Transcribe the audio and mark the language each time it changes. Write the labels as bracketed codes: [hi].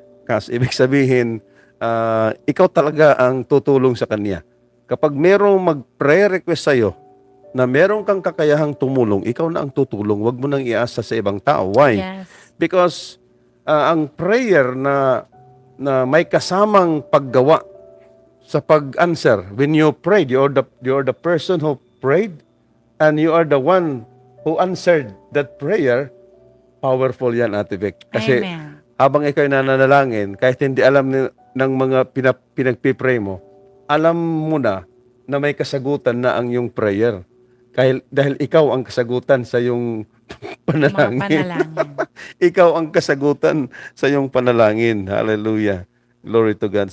[tl] Cash, ibig sabihin, ikaw talaga ang tutulong sa kanya. Kapag merong mag-prayer request sa'yo, na meron kang kakayahang tumulong, ikaw na ang tutulong. Huwag mo nang iasa sa ibang tao. [en] Why? Yes. [tl] Because ang prayer na may kasamang paggawa sa pag-answer. [en] When you prayed, you're the person who prayed and you are the one who answered that prayer. [tl] Powerful yan, Ate Vic. Kasi [en] Amen. [tl] habang ikaw nananalangin, kahit hindi alam ng mga pinagpipray mo, alam mo na may kasagutan na ang iyong prayer. Dahil ikaw ang kasagutan sa iyong panalangin. Mga panalangin. Ikaw ang kasagutan sa iyong panalangin. [en] Hallelujah. Glory to God.